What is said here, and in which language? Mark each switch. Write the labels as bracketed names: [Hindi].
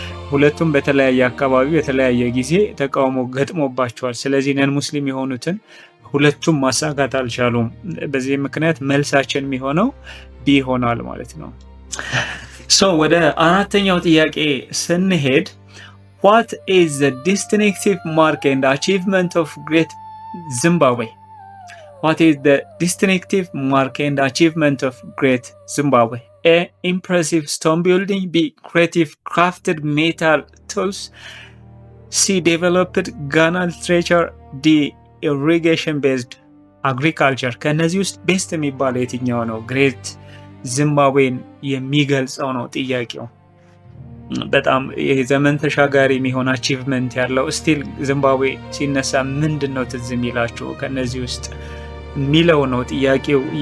[Amharic] ሁለቱም በተለያየ አካባቢ በተለያየ ጊዜ ተቃውሞ ገጥሞባቸዋል። ስለዚህ ነን ሙስሊም የሆኑትን ሁለቱም ማሳካት አልቻሉም። በዚህ ምክንያት መልሳችን የሚሆነው ቢ ይሆናል ማለት ነው። ወደ አራተኛው ጥያቄ ስንሄድ [English] what is the distinctive mark and achievement of Great Zimbabwe? What is the distinctive mark and achievement of Great Zimbabwe? A. Impressive stone building. B. Creative crafted metal tools. C. Developed Ghana literature. D. Irrigation based agriculture. [Amharic] ከነዚህ ውስጥ ቤስት የሚባለው የትኛው ነው? ግሬት ዚምባብዌን የሚገልጸው ነው ጥያቄው። በጣም የዘመን ተሻጋሪ የሚሆን አቺቭመንት ያለው ስቲል ዚምባብዌ ሲነሳ ምንድን ነው ትዝ የሚላችሁ ከነዚህ ውስጥ የሚለው ነው ጥያቄው።